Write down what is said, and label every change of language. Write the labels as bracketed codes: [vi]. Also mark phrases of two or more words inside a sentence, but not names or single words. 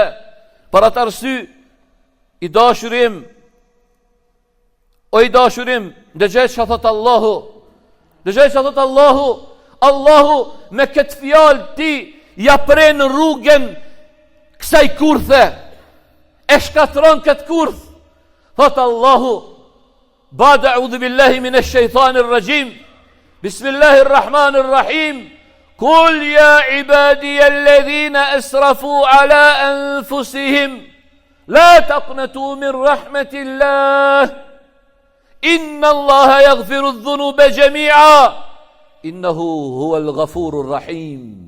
[sq] Për atë arsye, i dashurim, dëgjoj çka thot Allahu. Dëgjoj çka thot Allahu. Allahu me këtë fjalë ti ja pren rrugën kësaj kurthe, e shkatron këtë kurth. Thot Allahu, [ar] بعد أعوذ بالله من الشيطان الرجيم بسم الله الرحمن الرحيم, قل يا عبادي الذين أسرفوا على أنفسهم لا تقنطوا من رحمة الله إن الله يغفر الذنوب جميعا إنه هو الغفور الرحيم.